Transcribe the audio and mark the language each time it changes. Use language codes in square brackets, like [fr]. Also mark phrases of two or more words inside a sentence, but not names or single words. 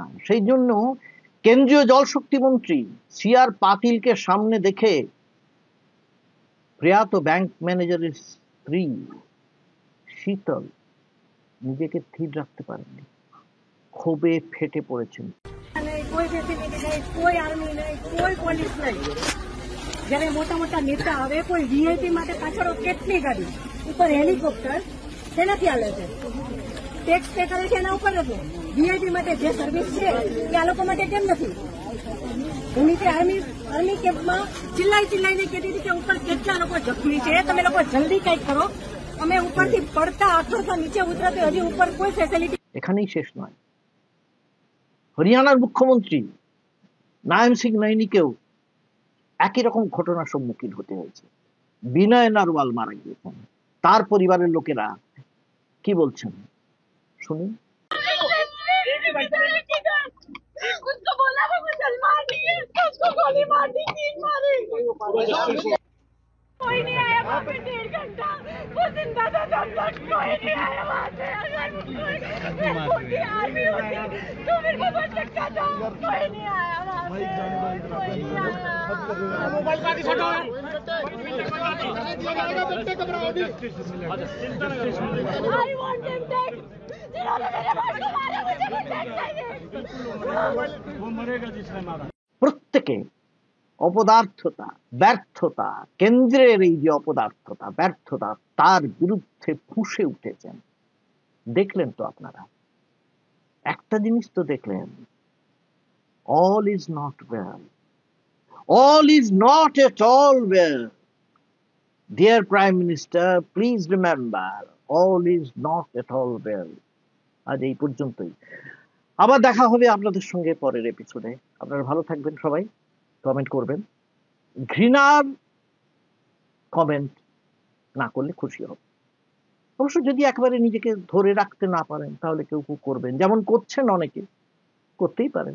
[bn] সেই জন্য কেন্দ্রীয় জলশক্তি মন্ত্রী সিআর পাতিলকে সামনে দেখে প্রয়াত [en] bank manager's [bn] স্ত্রী শীতল নিজেকে স্থির রাখতে পারেননি, ক্ষোভে ফেটে পড়েছেন। [gu] કોઈ ફેસિલિટી નહીં, કોઈ આર્મી નહીં, કોઈ પોલીસ નહીં. જ્યારે મોટા મોટા નેતા આવે કોઈ વીઆઈપી માટે પાછળ કેટલી ગાડી ઉપર હેલિકોપ્ટર શેનાથી હાલે છે? [en] tax pay [gu] કરે છે એના ઉપર નથી. વીઆઈપી માટે જે સર્વિસ છે એ આ લોકો માટે કેમ નથી? હું નીચે આર્મી કેમ્પમાં ચિલ્લાઈને કહેતી હતી કે ઉપર કેટલા લોકો જખમી છે, તમે લોકો જલ્દી કંઈક કરો. અમે ઉપરથી પડતા આખરતા નીચે ઉતરતે હજી ઉપર કોઈ ફેસિલિટી. [bn] এখানেই শেষ নয়, হরিয়ানার মুখ্যমন্ত্রী নায়ম সিং নৈনিকেও একই রকম ঘটনার সম্মুখীন হতে হয়েছে। বিনয় নারওয়াল মারা গিয়েছেন, তার পরিবারের লোকেরা কি বলছেন শুনুন। [hi] उसको बोला वो मुसलमान नहीं है, उसको गोली मार दी, तीन मारे। कोई नहीं आया वहाँ पे 1.5 घंटा, वो जिंदा था तब तक कोई नहीं आया वहाँ से। अगर उसकी आर्मी होती तो मेरे को बच सकता था, कोई नहीं आया वहाँ से, कोई नहीं आया। मोबाइल का छोड़ो, [en] I want him dead. [hi] जिन्होंने मेरे भाई को मारा मुझे वो dead चाहिए। [bn] প্রত্যেকে অপদার্থতা, ব্যর্থতা, কেন্দ্রের এই যে অপদার্থতা, ব্যর্থতা, তার বিরুদ্ধে ফুঁসে উঠেছেন। দেখলেন তো আপনারা, একটা জিনিস তো দেখলেন, [en] all is not well, all is not at all well. Dear Prime Minister, please remember, all is not at all well. [bn] আজ এই পর্যন্তই, আবার দেখা হবে আপনাদের সঙ্গে পরের এপিসোডে। আপনারা ভালো থাকবেন, সবাই কমেন্ট করবেন, ঘৃণার কমেন্ট না করলে খুশি হব। অবশ্য যদি একেবারে নিজেকে ধরে রাখতে না পারেন তাহলে কেউ কেউ করবেন, যেমন করছেন অনেকে, করতেই পারেন।